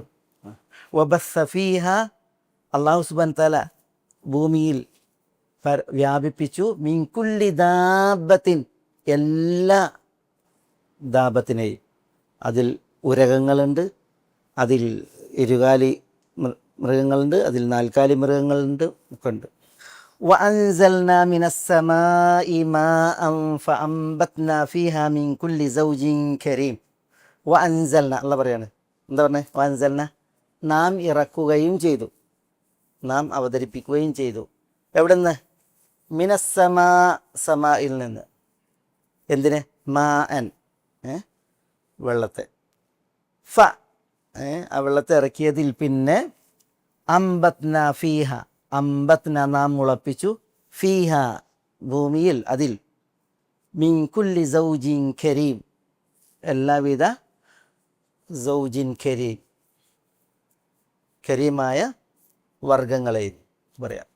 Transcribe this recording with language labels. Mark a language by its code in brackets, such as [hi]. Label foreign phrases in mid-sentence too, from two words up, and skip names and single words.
[ar] وبث فيها, [ml] അല്ലാഹു [ar] سبحانه وتعالى [ml] ഭൂമിയിൽ വ്യാപിപ്പിച്ചു. [ar] من كل دابة, [ml] എല്ലാ ദാബത്തിനെയും. അതിൽ ഉരകങ്ങളുണ്ട്, അതിൽ ഇരുകാലി മൃഗങ്ങളുണ്ട്, അതിൽ നാൽക്കാലി മൃഗങ്ങളുണ്ട്, ഒക്കെ ഉണ്ട്. [ar] وأنزلنا من السماء ماء فأنبتنا فيها من كل زوج كريم وأنزلنا [ml] അല്ല പറയാണ് എന്താ പറഞ്ഞത് വഅൻസൽന നാം ഇറക്കുകയും ചെയ്തു നാം അവതരിപ്പിക്കുകയും ചെയ്തു എവിടെ നിന്ന് മിനസ്സമാ സമായിൽ നിന്ന് എന്തിന് മാ അൻ വെള്ളത്തെ ഫ ആ വെള്ളത്തെ ഇറക്കിയതിൽ പിന്നെ [ar] أنبتنا فيها [ml] അംബത്ന നാം മുളപ്പിച്ചു ഫീഹ ഭൂമിയിൽ അതിൽ [ar] من كل زوج كريم [ml] എല്ലാവിധ [ar] زوج كريم [ml] കരീമായ വർഗങ്ങളെയും പറയാം.